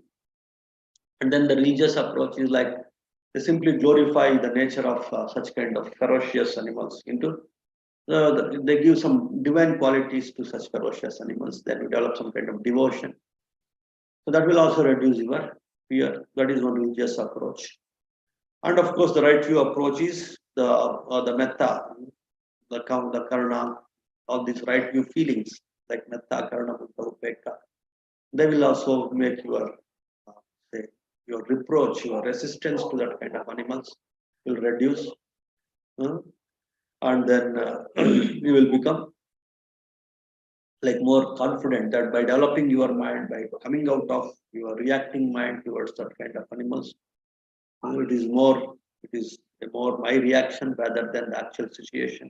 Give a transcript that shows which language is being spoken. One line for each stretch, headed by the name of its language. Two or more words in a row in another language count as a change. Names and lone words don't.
English: And then the religious approach is like They simply glorify the nature of such kind of ferocious animals into they give some divine qualities to such ferocious animals. Then you develop some kind of devotion. So that will also reduce your fear. That is one religious approach. And of course, the right view approach is the metta, the karuna, all these right view feelings like
Pali: metta, karuna, mutta, upekka.
English: They will also make your say your reproach, your resistance to that kind of animals will reduce, and then you will become like more confident that by developing your mind, by coming out of your reacting mind towards that kind of animals, it is more my reaction rather than the actual situation.